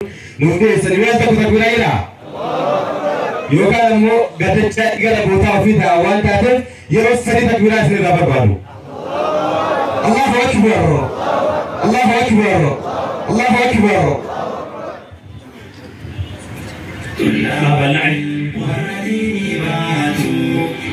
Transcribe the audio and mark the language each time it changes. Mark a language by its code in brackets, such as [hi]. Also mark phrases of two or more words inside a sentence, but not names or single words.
[om] Nuuf dhiyeessanii waan tokko takbiiraa jedhaa? Yookaan ammoo gaddacha gara bootaa ofii ta'a waan taateef yeroo sadii takbiiraa isin irraa barbaadu. [ar] الله أكبر. الله أكبر. الله أكبر. طلاب العلم والذين باتوا